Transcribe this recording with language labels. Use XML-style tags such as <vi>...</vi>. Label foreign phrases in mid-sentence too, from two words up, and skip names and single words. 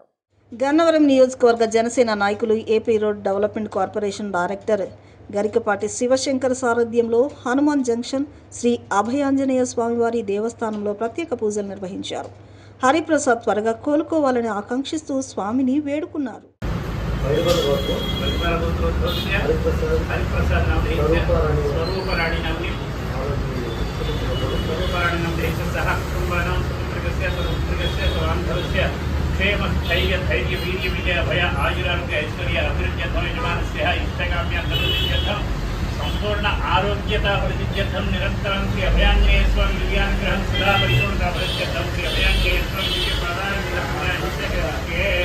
<te>గన్నవరం నియోజకవర్గ జనసేన నాయకులు ఏపీ రోడ్ డెవలప్మెంట్ కార్పొరేషన్ డైరెక్టర్ గరికపాటి శివశంకర్ సారథ్యంలో హనుమాన్ జంక్షన్ శ్రీ అభయాంజనేయ స్వామివారి దేవస్థానంలో ప్రత్యేక పూజలు నిర్వహించారు. హరిప్రసాద్ త్వరగా కోలుకోవాలని ఆకాంక్షిస్తూ స్వామిని వేడుకున్నారు.</te> <sa>क्षेम स्थैर्य धैर्य वीर्य विजय भय आयुरारोग्य ऐश्वर्य अभिवृद्ध्यर्थम यजमानस्य इष्टकाम्यर्थम संपूर्ण आरोग्यता प्रसिद्ध्यर्थम निरंतरं श्री अभयांजनेय स्वामी दिव्यानुग्रहं सदा परिपूर्णता प्रसिद्ध्यर्थम श्री अभयांजनेय स्वामी दिव्य प्रदान</sa>